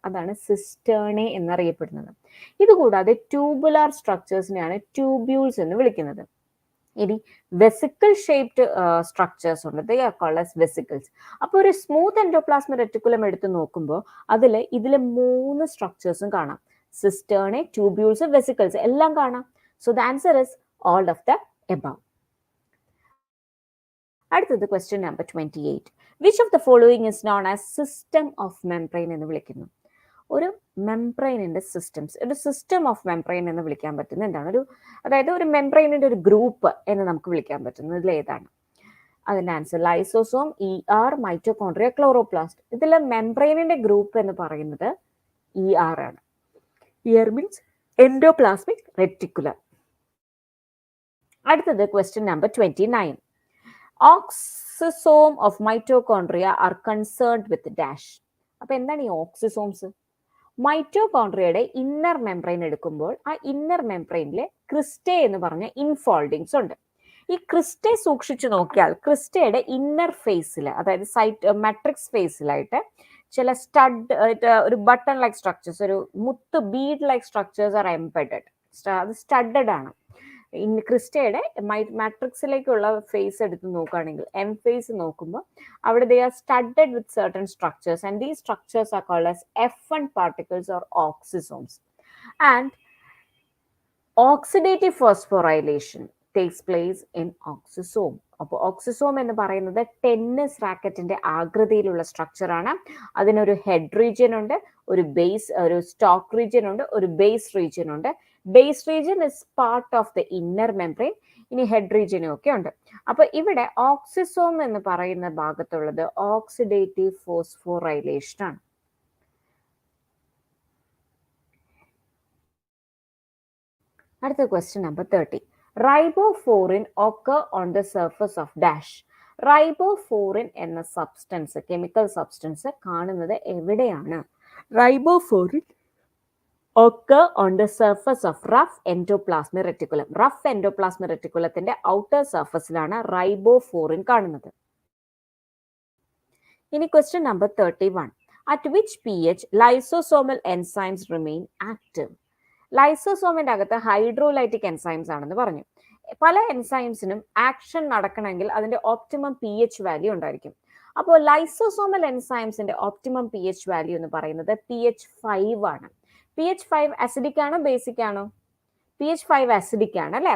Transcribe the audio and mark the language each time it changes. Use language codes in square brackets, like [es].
[ml] അതാണ് സിസ്റ്റേർണെ എന്നറിയപ്പെടുന്നത്. ഇതുകൂടാതെ ട്യൂബുലാർ സ്ട്രക്ചേഴ്സിനെയാണ് ട്യൂബ്യൂൾസ് എന്ന് വിളിക്കുന്നത്. ഇനി വെസിക്കിൾ ഷേപ്ഡ് സ്ട്രക്ചേഴ്സ് ഉണ്ട്. [en] They are called as vesicles. [ml] അപ്പോൾ ഒരു സ്മൂത്ത് എൻഡോപ്ലാസ്മിക് റെറ്റിക്കുലം എടുത്ത് നോക്കുമ്പോൾ ഇതിലെ 3 സ്ട്രക്ചേഴ്സും കാണാം. സിസ്റ്റേർണെ, ട്യൂബ്യൂൾസ്, വെസിക്കിൾസ് എല്ലാം കാണാം. [en] So the answer is all of the above. അടുത്തത് question number 28. Which of the following is known as system of membrane [ml] എന്ന് വിളിക്കുന്നു? ഒരു മെംബ്രെയിനിന്റെ സിസ്റ്റംസ്, ഒരു സിസ്റ്റം ഓഫ് മെംബ്രെയിൻ എന്ന് വിളിക്കാൻ പറ്റുന്ന എന്താണ്? അതായത് ഒരു മെംബ്രെയിനിന്റെ ഒരു ഗ്രൂപ്പ് എന്ന് നമുക്ക് വിളിക്കാൻ പറ്റുന്നത് ഇതിൽ ഏതാണ്? അതിന്റെ answer lysosome, ER, mitochondria, chloroplast. ഇതിലെ മെംബ്രെയിനിന്റെ ഗ്രൂപ്പ് എന്ന് പറയുന്നത് ER ആണ്. [en] ER means endoplasmic reticulum. അടുത്തത് question number 29. Oxisome of mitochondria are concerned with dash. [ml] അപ്പൊ എന്താണ് ഈ ഓക്സിസോംസ്? മൈറ്റോകോൺട്രിയയുടെ ഇന്നർ മെംബ്രെയിൻ എടുക്കുമ്പോൾ ആ ഇന്നർ മെംബ്രെയിനിലെ ക്രിസ്റ്റേ എന്ന് പറഞ്ഞ ഇൻഫോൾഡിങ്സ് ഉണ്ട്. ഈ ക്രിസ്റ്റേ സൂക്ഷിച്ചു നോക്കിയാൽ ക്രിസ്റ്റയുടെ ഇന്നർ ഫേസിൽ, അതായത് മാട്രിക്സ് ഫേസിലായിട്ട് ചില ഒരു ബട്ടൺ ലൈക്ക് സ്ട്രക്ചേഴ്സ്, ഒരു മുത്ത് Bede like structures [en] Are embedded. [ml] അത് സ്റ്റഡഡ് ആണ്. ക്രിസ്റ്റയുടെ മാട്രിക്സിലേക്കുള്ള ഫേസ് എടുത്ത് നോക്കുകയാണെങ്കിൽ എം ഫേസ് നോക്കുമ്പോൾ അവിടെ [en] they are studded with certain structures and these structures are called as F1 particles or oxisomes. And oxidative phosphorylation takes place in oxisome. [ml] അപ്പോൾ ഓക്സിസോം എന്ന് പറയുന്നത് tennis റാക്കറ്റിന്റെ ആകൃതിയിലുള്ള സ്ട്രക്ചർ ആണ്. അതിനൊരു ഹെഡ് റീജിയൻ ഉണ്ട്, ഒരു സ്റ്റോക്ക് റീജിയൻ ഉണ്ട്, ഒരു ബേസ് റീജിയൻ ഉണ്ട്. [en] Base region is part of the inner membrane. [ml] ഇനി ഹെഡ് റീജിയനും ഒക്കെ ഉണ്ട്. അപ്പൊ ഇവിടെ ഓക്സിസോം എന്ന് പറയുന്ന ഭാഗത്തുള്ളത് ഓക്സിഡേറ്റീവ് ഫോസ്ഫോറൈലേഷൻ ആണ്. [en] അടുത്ത question number 30. Ribofourin occur on the surface of dash. [ml] Ribofourin എന്ന സബ്സ്റ്റൻസ്, കെമിക്കൽ സബ്സ്റ്റൻസ് കാണുന്നത് എവിടെയാണ്? [en] Ribofourin occur on the surface of rough endoplasmic reticulum. [ml] Rough endoplasmic reticulumത്തിന്റെ outer സർഫസിലാണ് റൈബോഫോറിൻ കാണുന്നത്. [en] ഇനി question number 31. At which pH lysosomal enzymes remain active? [ml] ലൈസോസോമിന്റെ അകത്ത് hydrolytic enzymes ആണെന്ന് പറഞ്ഞു. പല എൻസൈംസിനും action നടക്കണമെങ്കിൽ അതിന്റെ ഓപ്റ്റിമം pH വാല്യൂ ഉണ്ടായിരിക്കും. അപ്പോൾ ലൈസോസോമൽ എൻസൈംസിന്റെ ഓപ്റ്റിമം pH വാല്യൂ എന്ന് പറയുന്നത് pH 5 ആണ്. pH 5 അസിഡിക് ആണോ ബേസിക് ആണോ? pH 5 അസിഡിക് ആണ് അല്ലെ.